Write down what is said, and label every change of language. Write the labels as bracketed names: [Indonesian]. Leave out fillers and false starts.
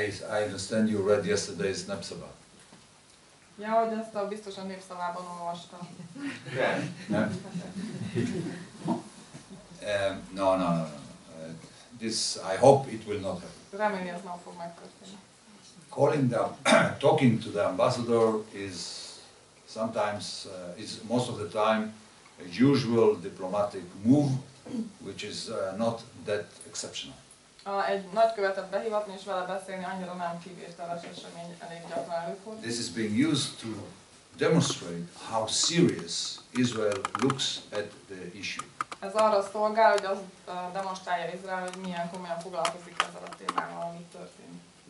[English] I understand you read yesterday's Nepsaba. [Hungarian] Ja, hogy ezt a biztosan népszavában olvastam. [English] No? No. This, I hope it will not happen. [Hungarian] Reméli, ez nem fog megtörténni. [English] Talking to the ambassador is sometimes, is most of the time, a usual diplomatic move, which is not that exceptional. [Hungarian] Egy nagykövetet behívatni és vele beszélni annyira nem kivételes esemény, elég gyakran előfordul. [English] This is being used to demonstrate how serious Israel looks at the issue. [Hungarian] Ez arra szolgál, hogy az demonstrálja Izrael, hogy milyen komolyan foglalkozik ezzel a témával, ami történik.